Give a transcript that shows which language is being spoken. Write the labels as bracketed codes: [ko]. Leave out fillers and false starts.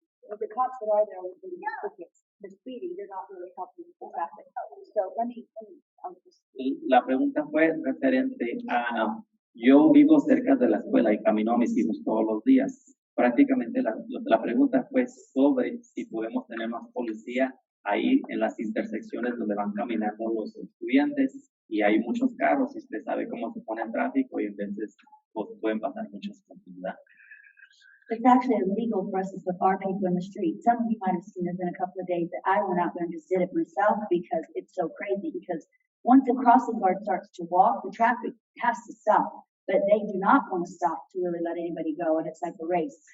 [en] The cops that are there will be tickets. The speedy, they're not really helping with the traffic. So let me just. [es] La pregunta fue referente a, yo vivo cerca de la escuela y camino a mis hijos todos los días. Prácticamente la pregunta fue sobre si podemos tener más policía ahí en las intersecciones donde van caminando los estudiantes y hay muchos carros y usted sabe cómo se pone el tráfico y entonces pues, pueden pasar muchas cosas, ¿verdad? [en] It's actually illegal for us to put our people in the street. Some of you might have seen there's been a couple of days that I went out there and just did it myself because it's so crazy. Because once the crossing guard starts to walk, the traffic has to stop. But they do not want to stop to really let anybody go, and it's like a race.